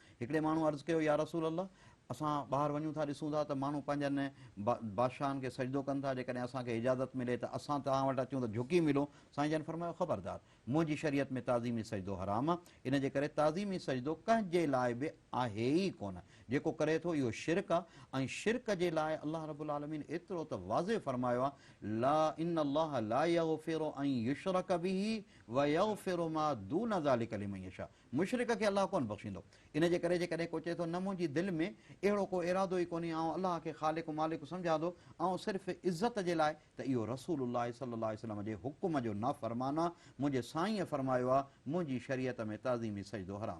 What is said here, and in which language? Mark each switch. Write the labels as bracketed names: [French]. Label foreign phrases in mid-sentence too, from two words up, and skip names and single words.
[Sindhi] हिकिड़े माण्हू अर्ज़ु कयो, या रसूल अल्लाह, असां ॿाहिरि वञूं था ॾिसूं था त माण्हू पंहिंजनि बादशाहनि खे सजदो कनि था, जेकॾहिं असांखे इजाज़त मिले त असां तव्हां वटि अचूं त झुकी मिलूं। साईं जन फरमायो, ख़बरदार, मुंहिंजी शरीयत में ताज़ीमी सजदो हराम आहे। इन जे करे ताज़ीमी सजदो कंहिंजे लाइ बि आहे ई कोन। जेको करे थो इहो शिरक आहे, ऐं शिरक जे लाइ अल्लाह [Arabic] رب العالمين [Sindhi] एतिरो त वाज़े फरमायो आहे, [Arabic] لا إن الله لا يغفر أن يشرك به و يغفر ما دون ذلك لمن يشاء. [Sindhi] मुशरिक खे अल्लाह कोन बख़्शींदो। इन जे करे जेकॾहिं को चए थो न मुंहिंजी दिलि में अहिड़ो को इरादो ई कोन्हे, ऐं अलाह खे ख़ालिक़ मालिक सम्झा थो ऐं सिर्फ़ु इज़त जे लाइ, त इहो रसूलुल्लाह [Arabic] صلى الله عليه وسلم [Sindhi] जे हुकुम जो नाफ़रमान आहे। मुंहिंजे साईं फरमायो आहे, मुंहिंजी शरीयत में ताज़ीमी सजदो हराम।